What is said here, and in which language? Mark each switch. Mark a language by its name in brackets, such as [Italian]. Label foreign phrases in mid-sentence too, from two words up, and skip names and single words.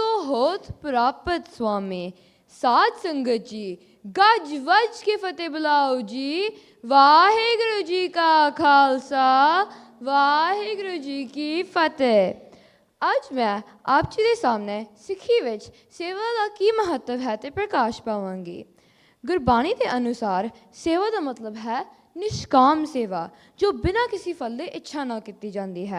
[Punjabi] ਹੋਤ ਪ੍ਰਾਪਤ ਸਵਾਮੀ ਸਾਧ ਸੰਗਤ ਜੀ ਗੱਜ ਵੱਜ ਕੇ ਫ਼ਤਿਹ ਬੁਲਾਓ ਜੀ ਵਾਹਿਗੁਰੂ ਜੀ ਕਾ ਖ਼ਾਲਸਾ ਵਾਹਿਗੁਰੂ ਜੀ ਕੀ ਫ਼ਤਿਹ। ਅੱਜ ਮੈਂ ਆਪ ਜੀ ਦੇ ਸਾਹਮਣੇ ਸਿੱਖੀ ਵਿੱਚ ਸੇਵਾ ਦਾ ਕੀ ਮਹੱਤਵ ਹੈ ਤੇ ਪ੍ਰਕਾਸ਼ ਪਾਵਾਂਗੀ। ਗੁਰਬਾਣੀ ਦੇ ਅਨੁਸਾਰ ਸੇਵਾ ਦਾ ਮਤਲਬ ਹੈ ਨਿਸ਼ਕਾਮ ਸੇਵਾ ਜੋ ਬਿਨਾਂ ਕਿਸੇ ਫਲ ਦੇ ਇੱਛਾ ਨਾ ਕੀਤੀ ਜਾਂਦੀ ਹੈ।